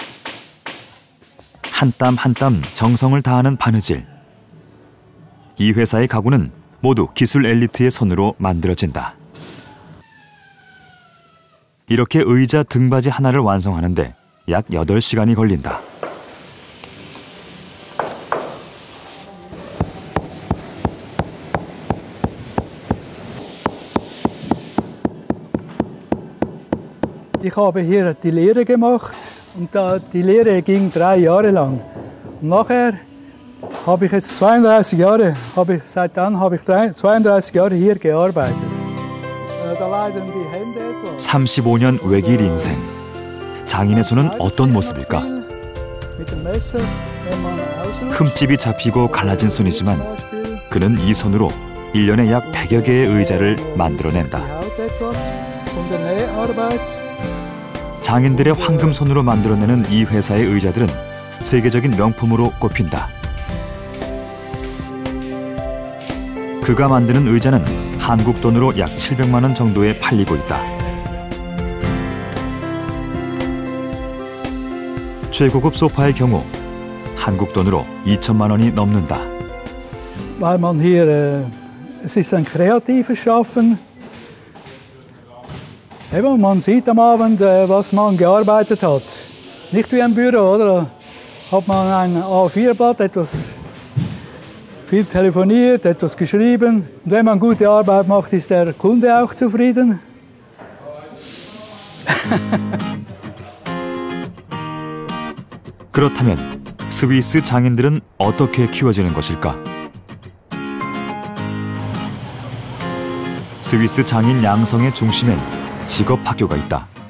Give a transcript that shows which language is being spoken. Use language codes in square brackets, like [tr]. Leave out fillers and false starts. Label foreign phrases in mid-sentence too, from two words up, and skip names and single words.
[ko] 한 땀 한 땀 정성을 다하는 바느질. 이 회사의 가구는 모두 기술 엘리트의 손으로 만들어진다. 이렇게 의자 등받이 하나를 완성하는데 약 8시간이 걸린다. [de] Ich habe hier die Lehre gemacht und die Lehre ging 3 Jahre lang. Und nachher habe ich jetzt 32 Jahre, seit dann habe ich 32 Jahre hier gearbeitet. Da leiden die Hände etwas. [ko] 35년 외길 인생. 장인의 손은 어떤 모습일까? [de] Mit dem Messer, wenn man ausrutscht. [ko] 흠집이 잡히고 갈라진 손이지만 그는 이 손으로 1년에 약 100여 개의 의자를 만들어낸다. [de] Von der Näharbeit. [ko] 장인들의 황금 손으로 만들어내는 이 회사의 의자들은 세계적인 명품으로 꼽힌다. 그가 만드는 의자는 한국 돈으로 약 700만 원 정도에 팔리고 있다. 최고급 소파의 경우 한국 돈으로 2천만 원이 넘는다. [de] Weil man hier, es ist ein kreatives Schaffen. Eben, man sieht am Abend, was man gearbeitet hat. Nicht wie ein Büro, oder? Hat man ein A4-Blatt, etwas viel telefoniert, etwas geschrieben. Und wenn man gute Arbeit macht, ist der Kunde auch zufrieden. [ko] 그렇다면 스위스 장인들은 어떻게 키워지는 것일까? 스위스 장인 양성의 중심엔 직업학교가 있다.